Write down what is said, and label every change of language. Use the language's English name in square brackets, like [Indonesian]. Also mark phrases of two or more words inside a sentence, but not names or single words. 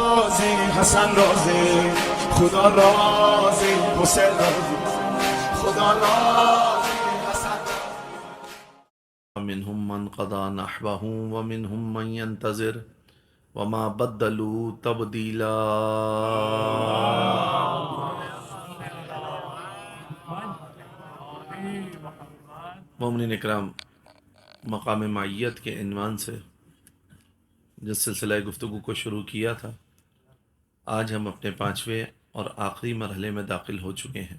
[Urdu] راضی حسن راضی خدا راضی حسین راضی خدا راضی حسن [Arabic] ومنهم من قضى نحبه ومنهم من ينتظر وما بدلوا تبديلا. [Urdu] مومنین اکرام، مقام معیت کے عنوان سے جس سلسلہ گفتگو کو شروع کیا تھا، آج ہم اپنے 5ویں اور آخری مرحلے میں داخل ہو چکے ہیں.